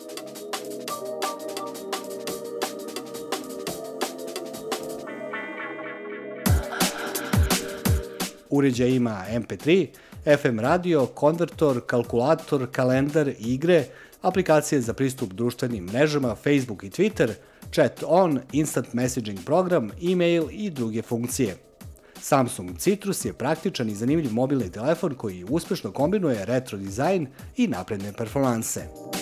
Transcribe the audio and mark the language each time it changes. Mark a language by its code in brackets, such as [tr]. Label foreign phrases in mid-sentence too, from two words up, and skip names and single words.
[sr] Uređaj ima MP3, FM radio, konvertor, kalkulator, kalendar, igre, aplikacije za pristup društvenim mrežama, Facebook i Twitter, [en] chat on, instant messaging program, [sr] e-mail i druge funkcije. Samsung Citrus je praktičan i zanimljiv mobilni telefon koji uspešno kombinuje retro dizajn i napredne performanse.